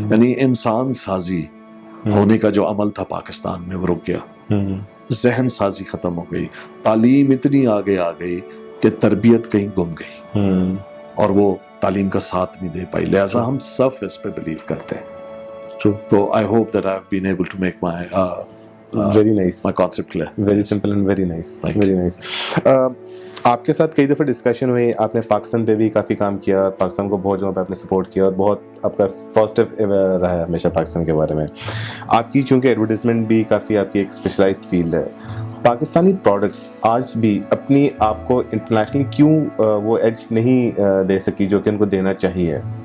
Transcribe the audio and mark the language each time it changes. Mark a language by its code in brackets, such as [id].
[ur] یعنی انسان سازی ہونے کا جو عمل تھا پاکستان میں وہ رک گیا, ذہن سازی ختم ہو گئی, تعلیم اتنی آگے آ گئی کہ تربیت کہیں گم گئی اور وہ تعلیم کا ساتھ نہیں دے پائی. لہٰذا ہم سب اس پہ بلیو کرتے ہیں. [en] تو I hope that I've been able to make my very nice, my concept clear. Very simple and very nice. Very nice. [ur] آپ کے ساتھ کئی دفعہ ڈسکشن ہوئی, آپ نے پاکستان پہ بھی کافی کام کیا, پاکستان کو بہت جگہوں پہ آپ نے سپورٹ کیا, اور بہت آپ کا پازیٹیو رہا ہے ہمیشہ پاکستان کے بارے میں. آپ کی چونکہ ایڈورٹیزمنٹ بھی کافی آپ کی ایک اسپیشلائزڈ فیلڈ ہے, پاکستانی پروڈکٹس آج بھی اپنی آپ کو انٹرنیشنلی کیوں وہ ایج نہیں دے سکی جو کہ ان کو دینا چاہیے؟